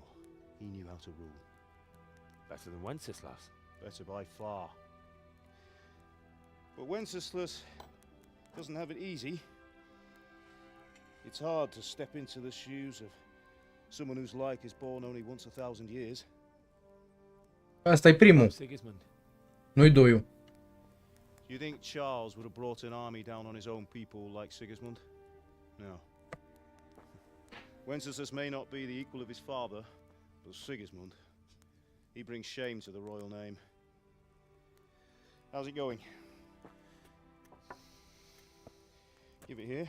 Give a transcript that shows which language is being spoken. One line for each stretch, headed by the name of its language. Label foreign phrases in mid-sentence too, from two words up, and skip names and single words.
English: He knew how to rule. Better than Wenceslas. Better by far. But Wenceslas doesn't have it easy. It's hard to step into the shoes of someone whose like is born only once 1,000 years.
Romanian: Asta e primul. Sigismund. Nu-i doiul.
English: Do you think Charles would have brought an army down on his own people like Sigismund? No. Wenceslas may not be the equal of his father, but Sigismund, he brings shame to the royal name. How's it going? Give it here.